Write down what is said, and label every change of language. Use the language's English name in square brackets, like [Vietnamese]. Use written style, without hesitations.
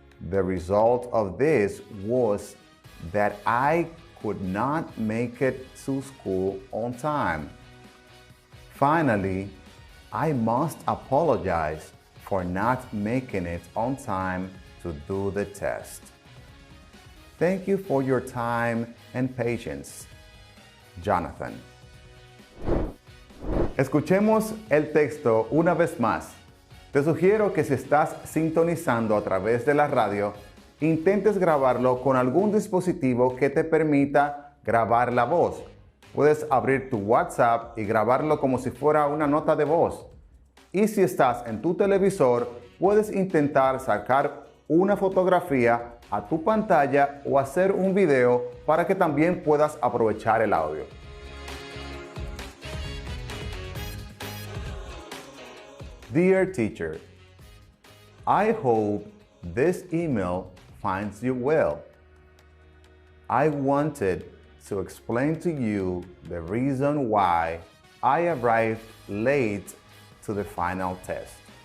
[English] The result of this was that I could not make it to school on time. Finally, I must apologize for not making it on time to do the test. Thank you for your time and patience. Jonathan. [Spanish] Escuchemos el texto una vez más. Te sugiero que si estás sintonizando a través de la radio, intentes grabarlo con algún dispositivo que te permita grabar la voz. Puedes abrir tu WhatsApp y grabarlo como si fuera una nota de voz. Y si estás en tu televisor, puedes intentar sacar una fotografía a tu pantalla o hacer un video para que también puedas aprovechar el audio. [English] Dear teacher, I hope this email finds you well. I wanted to explain to you the reason why I arrived late to the final test.